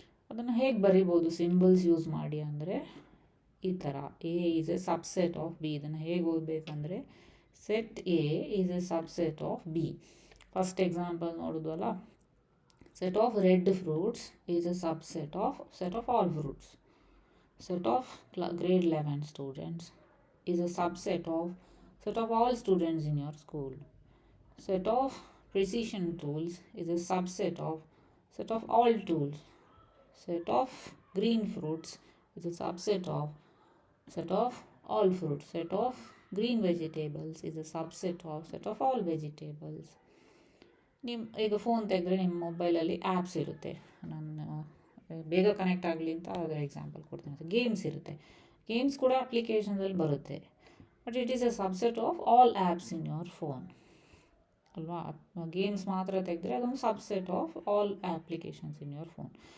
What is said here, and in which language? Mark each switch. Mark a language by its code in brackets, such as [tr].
[kn] ಅದನ್ನು ಹೇಗೆ ಬರಿಬೋದು ಸಿಂಬಲ್ಸ್ ಯೂಸ್ ಮಾಡಿ ಅಂದರೆ ಈ ಥರ. [en] A is a subset of B. [kn] ಇದನ್ನು ಹೇಗೆ ಓದಬೇಕಂದ್ರೆ [en] Set A is a subset of B. [kn] First example ನೋಡೋದಲ್ಲ, [en] Set of red fruits is a subset of set of all fruits. Set of grade 11 students is a subset of set of all students in your school. Set of precision tools is a subset of set of all tools. Set of green fruits is a subset of set of all fruits. Set of green vegetables is a subset of set of all vegetables. [kn] ಈಗ phone ತೆಗೆದ್ರೆ ನಿಮ್ಮ ಮೊಬೈಲಲ್ಲಿ apps ಇರುತ್ತೆ. ನಾನು ಬೇಗ connect ಆಗಲಿ ಅಂತ ಅದರ ಎಕ್ಸಾಂಪಲ್ ಕೊಡ್ತೀನಿ. ಗೇಮ್ಸ್ ಇರುತ್ತೆ. ಗೇಮ್ಸ್ ಕೂಡ ಅಪ್ಲಿಕೇಶನ್ಸಲ್ಲಿ ಬರುತ್ತೆ, [en] but it is a subset of all apps in your phone [kn] ಅಲ್ವಾ. ಗೇಮ್ಸ್ ಮಾತ್ರ ತೆಗೆದ್ರೆ ಅದೊಂದು [en] Subset of all applications in your phone.